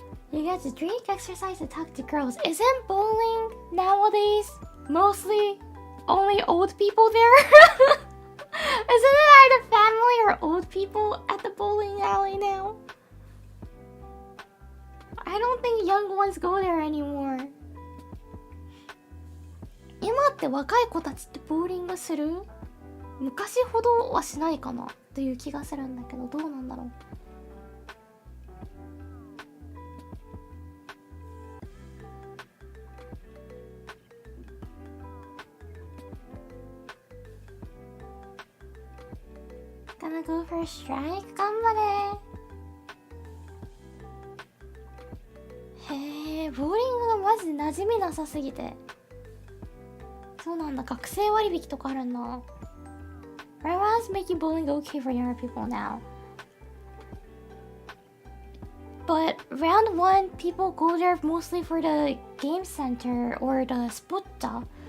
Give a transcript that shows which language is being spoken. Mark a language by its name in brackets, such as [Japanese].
[English] You get to drink, exercise, and talk to girls. Isn't bowling nowadays mostly only old people there? Isn't it either family or old people at the bowling alley now? I don't think young ones go there anymore. [Japanese] 今って若い子たちってボーリングする？昔ほどはしないかなという気がするんだけど、どうなんだろう。 [English] Gonna go for a strike? [Japanese] 頑張れ。へえ、ボーリングがマジで馴染みなさすぎて。そうなんだ、学生割引とかあるんだ。 [English] Grandma's making bowling okay for younger people now. But round one, people go there mostly for the game center or the sporta.